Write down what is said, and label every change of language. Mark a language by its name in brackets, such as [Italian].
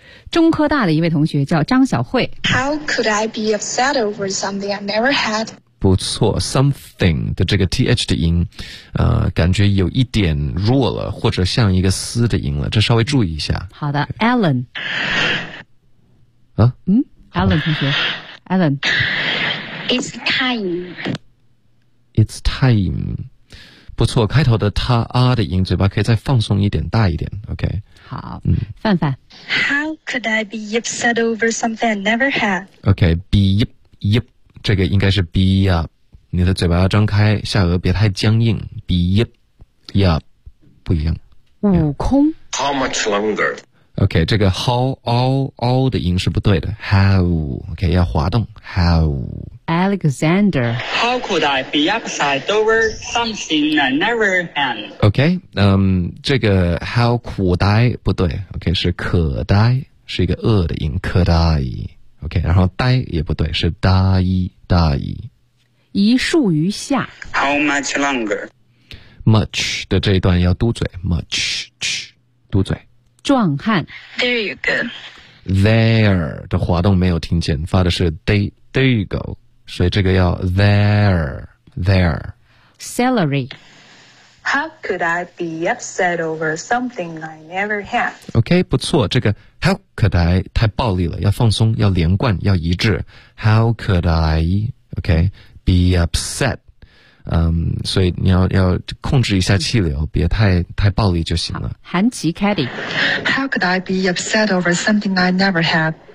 [Chinese] 中科大的一位同学叫张小慧。 [English] How could I be upset over something I never had? [Chinese] 不错 ，something 的这个 th 的音，感觉有一点弱了，或者像一个嘶的音了，这稍微注意一下。好的 ，Alan。啊？嗯 ，Alan 同学 ，Alan。 [English] It's time. It's time. [Chinese] 不错，开头的他啊的音，嘴巴可以再放松一点，大一点。 [English] OK。 [Chinese] 好，范范。 [English] How could I be upset over something I never had? OK, be yip yip. [Chinese] 这个应该是 [English] be up， [Chinese] 你的嘴巴要张开，下颚别太僵硬。 [English] be up， be up， [Chinese] 不一样。悟空。 [English] How much longer？ [Chinese] OK， 这个 [English] how all all [Chinese] 的音是不对的。How？ OK， 要滑动。How？ [English] Alexander。 How could I be upset over something I never had？ [Chinese] OK， 这个 [English] how could I [Chinese] 不对。 OK， 是可呆，是一个恶的音，可呆。 OK， 然后呆也不对，是大一大一。一树于下。 [English] How much longer? [Chinese] Much 的这一段要嘟嘴 ，much， 嘟嘴。壮汉。 [English] There you go. [Chinese] There 的滑动没有听见，发的是 [English] there you go， [Chinese] 所以这个要 there。 [English] Celery。 How could I be upset over something I never had? [Chinese] OK， 不错，这个。 [English] How could I [Chinese] 太暴力了，要放松，要连贯，要一致。 [English] How could I OK be upset？ [Chinese] 所以你要控制一下气流，别太暴力就行了。韩琦 Caddy。 [English] How could I be upset over something I never had？